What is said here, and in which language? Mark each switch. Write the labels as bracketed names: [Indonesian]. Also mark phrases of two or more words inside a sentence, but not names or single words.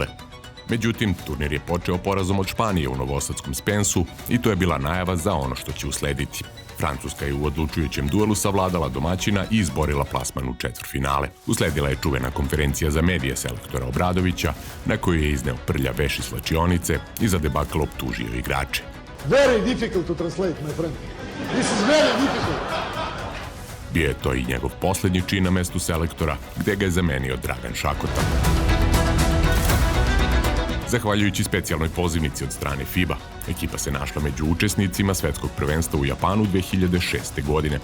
[Serbian] Međutim, turnir je počeo porazom od Španije u novosadskom Spensu i to je bila najava za ono što će uslediti. Francuska je u odlučujućem duelu savladala domaćina i izborila plasman u četvrtfinale. Usledila je čuvena konferencija za medije selektora Obradovića, na kojoj je izneo prlja veš iz slačionice i za debakl optužio igrače. [English] Very difficult to translate, my friend. This is very difficult. [Serbian] Bio je to i njegov poslednji čin na mestu selektora, gde ga je zamenio Dragan Šakota. Zahvaljujući specijalnoj pozivnici od strane FIBA, ekipa se našla među učesnicima svetskog prvenstva u Japanu 2006. godine.